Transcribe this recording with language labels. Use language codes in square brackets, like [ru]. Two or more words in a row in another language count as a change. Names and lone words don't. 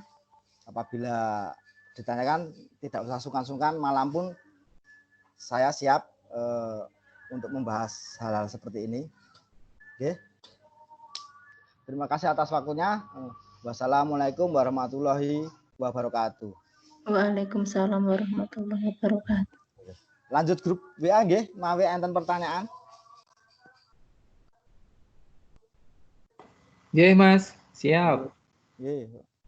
[id] Apabila ditanyakan tidak usah sungkan-sungkan, malam pun saya siap untuk membahas hal-hal seperti ini. Oke. Terima kasih atas waktunya. [ar] والسلام عليكم ورحمة الله وبركاته. وعليكم السلام ورحمة الله وبركاته. [jv] Lanjut grup WA nggih, mawi enten pertanyaan. Nggih, Mas. Siap. Nggih.